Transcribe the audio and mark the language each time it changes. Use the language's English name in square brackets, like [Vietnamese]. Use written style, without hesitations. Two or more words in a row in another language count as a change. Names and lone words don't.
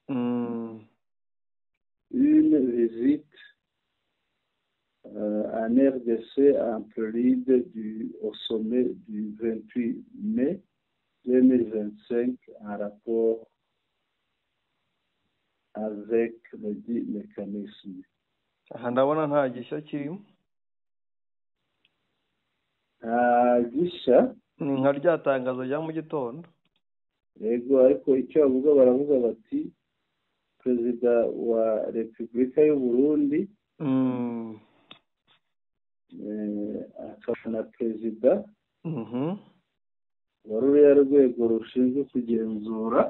[French] visite en RDC en prélude au sommet du 28 mai 2025 en rapport avec le dit mécanisme. [Kinyarwanda] Ndabona nta gishya kirimo. Nta gishya nka ryatangazo rya mu gitondo. Yego, ariko icyo bavuga baravuga bati perezida wa Repubulika y'u Burundi akaba na perezida wa ruriya rwego rushinzwe kugenzura.